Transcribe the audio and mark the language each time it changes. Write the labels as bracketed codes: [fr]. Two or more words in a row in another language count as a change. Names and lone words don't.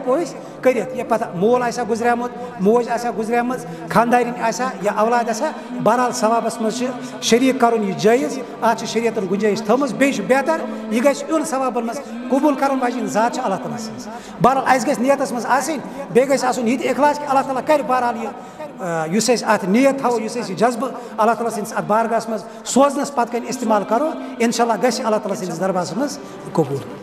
[ks] ہٮ۪کو أسۍ کٔرِتھ یہِ پتہٕ مول آسیا گُزریومُت موج آسیا گُزریمٕژ خاندارِنۍ آسیا یا اولاد آسیا بہرحال ثوابس منٛز چھِ شریٖک کرُن یہِ جٲیز اتھ چھِ شریعتن گُنجٲیش تھٲومٕژ بیٚیہِ چھُ بہتر یہِ گژھِ یُن ثوابن منٛز قبوٗل کرن واجیٚنۍ ذات چھِ اللہ تعالیٰ سٕنٛز بہرحال اَسہِ گژھِ نیتس منٛز آسٕنۍ بیٚیہِ گژھِ آسُن یہِ تہِ اخلاص کہِ اللہ تعالیٰ کرِ بہرحال یہِ یُس أسۍ اتھ نیت تھاوو یُس أسۍ یہِ جذبہٕ اللہ تعالیٰ سٕنٛدِس اتھ بارگاہس منٛز سوزنس پتہٕ کنۍ استعمال کرو [ar] انشاء اللہ [ks] گژھِ اللہ تعالیٰ سٕنٛدِس دربارس منٛز قبوٗل